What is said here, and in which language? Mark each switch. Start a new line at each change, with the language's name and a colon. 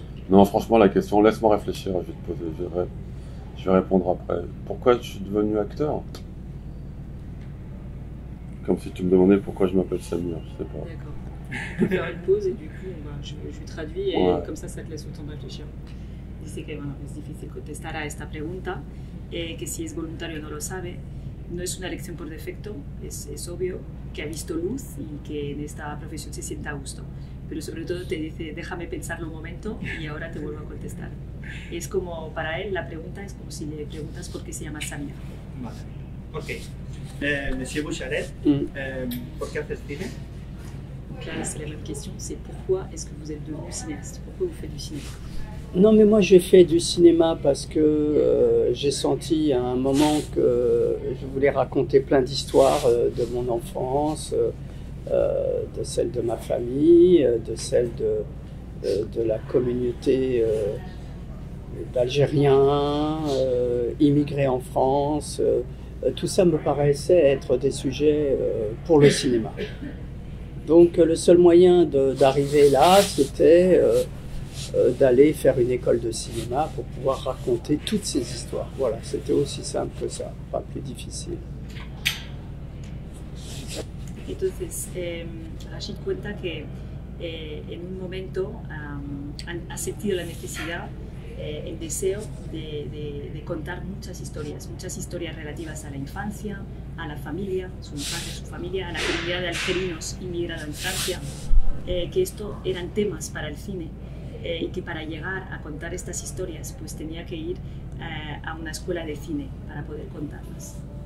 French: Non, franchement, la question, laisse-moi réfléchir, je vais te poser, je vais répondre après. Pourquoi je suis devenu acteur? Comme si tu me demandais pourquoi je m'appelle Samir, je sais pas. D'accord. On peut faire une pause et du coup je traduis et Ouais. comme ça te laisse le temps de réfléchir.
Spanish: Dice que bueno, es difícil contestar a esta pregunta, que si es voluntario no lo sabe, no es una elección por defecto, es obvio que ha visto luz y que en esta profesión se sienta a gusto, pero sobre todo te dice déjame pensarlo un momento y ahora te vuelvo a contestar. Es como, para él la pregunta es como si le preguntas por qué se llama Samir. Vale. Ok. Monsieur Boucharet, ¿por qué haces cine?
French: Donc là c'est la même question, c'est pourquoi est-ce que vous êtes devenu cinéaste? Pourquoi vous faites du cinéma? Non, mais moi j'ai fait du cinéma parce que j'ai senti à un moment que je voulais raconter plein d'histoires de mon enfance, de celle de ma famille, de celle de la communauté d'Algériens immigrés en France. Tout ça me paraissait être des sujets pour le cinéma. Donc le seul moyen d'arriver là, c'était d'aller faire une école de cinéma pour pouvoir raconter toutes ces histoires. Voilà, c'était aussi simple que ça, pas plus difficile.
Spanish: Entonces, Rachid cuenta que en un momento ha sentido la necesidad, el deseo de contar muchas historias relativas a la infancia, a la familia, su infancia, su familia, a la comunidad de algerinos inmigrada en Francia, que esto eran temas para el cine y que para llegar a contar estas historias pues tenía que ir a una escuela de cine para poder contarlas.